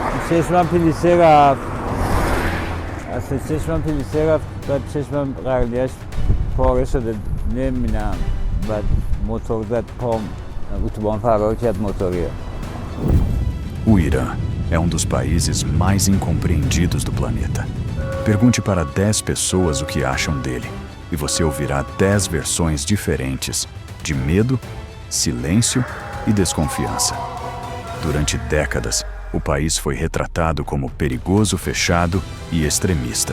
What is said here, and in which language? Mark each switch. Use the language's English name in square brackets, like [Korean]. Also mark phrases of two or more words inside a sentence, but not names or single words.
[Persian] چشمم پلیسه رفت. اصلا چشمم پلیسه رفت، بعد چشمم قرنیش پاره شده نمیبینم. بعد موتور زد پام، اتوبان فرار کرد موتوریه. [Portuguese] O Irã é um dos países mais incompreendidos do planeta. Pergunte para 10 pessoas o que acham dele, e você ouvirá 10 versões diferentes de medo, silêncio e desconfiança. Durante décadas, o país foi retratado como perigoso, fechado e extremista.